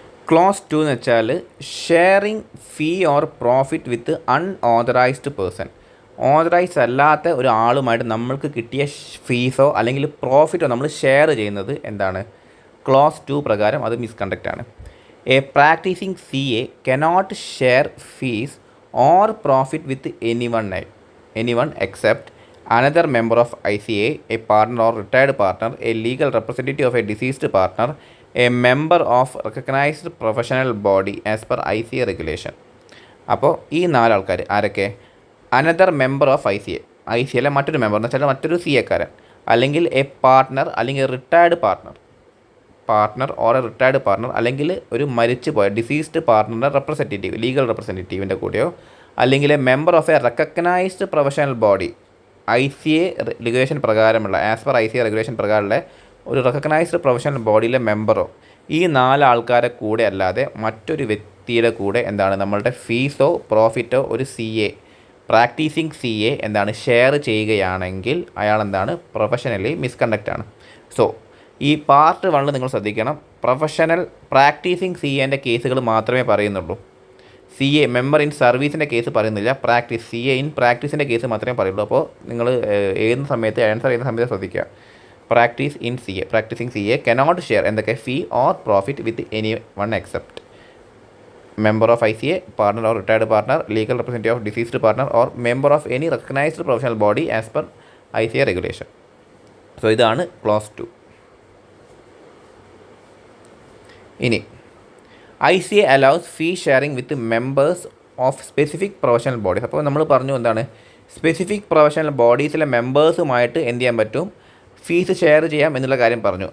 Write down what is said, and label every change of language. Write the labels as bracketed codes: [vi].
[en] clause 2 [ml] എന്ന് വെച്ചാൽ [en] Sharing fee or profit with unauthorised person. [ml] Authorised അല്ലാത്ത ഒരാളുമായിട്ട് നമ്മൾക്ക് കിട്ടിയ ഫീസോ അല്ലെങ്കിൽ പ്രോഫിറ്റോ നമ്മൾ ഷെയർ ചെയ്യുന്നത് എന്താണ്, ക്ലോസ് 2 പ്രകാരം അത് മിസ്കണ്ടക്റ്റ് ആണ്. [en] A practising C A cannot share fees or profit with anyone except another member of ICA, a partner or retired partner, a legal representative of a deceased partner, a member of recognized professional body as per ICA regulation. [ml] അപ്പോൾ ഈ 4 ആൾക്കാർ ആരൊക്കെ, another member of I C എയിലെ മറ്റൊരു member എന്ന് വെച്ചാൽ മറ്റൊരു C എക്കാരൻ, അല്ലെങ്കിൽ എ പാർട്ട്ണർ അല്ലെങ്കിൽ retired partner or A retired partner, അല്ലെങ്കിൽ ഒരു മരിച്ചു പോയ ഡിസീസ്ഡ് പാർട്ട്ണറുടെ റെപ്രസെൻറ്റേറ്റീവ്, ലീഗൽ റെപ്രസെൻറ്റേറ്റീവിൻ്റെ കൂടെയോ, അല്ലെങ്കിൽ A member of A recognised professional body, ICA regulation പ്രകാരമുള്ള, ആസ് പെർ ICA റെഗുലേഷൻ പ്രകാരമുള്ള ഒരു റെക്കഗ്നൈസ്ഡ് പ്രൊഫഷണൽ ബോഡിയിലെ മെമ്പറോ, ഈ 4 ആൾക്കാരെ കൂടെ അല്ലാതെ മറ്റൊരു വ്യക്തിയുടെ കൂടെ എന്താണ്, നമ്മളുടെ ഫീസോ പ്രോഫിറ്റോ ഒരു പ്രാക്ടീസിങ് സി എ എന്താണ് ഷെയർ ചെയ്യുകയാണെങ്കിൽ അയാൾ എന്താണ്, പ്രൊഫഷണലി മിസ്കണ്ടക്റ്റ് ആണ്. സോ ഈ പാർട്ട് 1 നിങ്ങൾ ശ്രദ്ധിക്കണം, പ്രാക്ടീസിങ് സി എൻ്റെ കേസുകൾ മാത്രമേ പറയുന്നുള്ളൂ. സി എ മെമ്പർ ഇൻ സർവീസിൻ്റെ കേസ് പറയുന്നില്ല, സി എ ഇൻ പ്രാക്ടീസിൻ്റെ കേസ് മാത്രമേ പറയുള്ളൂ. അപ്പോൾ നിങ്ങൾ ഏത് സമയത്ത് ആൻസർ ചെയ്യുന്ന സമയത്ത് ശ്രദ്ധിക്കുക. [en] practising C A cannot share [ml] എന്തൊക്കെ, [en] Fee or profit with anyone except member of ICA, partner or retired partner, legal representative of deceased partner or member of any recognized professional body as per ICA regulation. [ml] So ഇതാണ് close 2. [en] ഇനി ICA allows fee sharing with members of specific professional bodies. [ml] അപ്പോൾ നമ്മൾ പറഞ്ഞു എന്താണ്, specific professional ബോഡീസിലെ മെമ്പേഴ്സുമായിട്ട് എന്ത് ചെയ്യാൻ പറ്റും, fees share ചെയ്യാം എന്നുള്ള കാര്യം പറഞ്ഞു.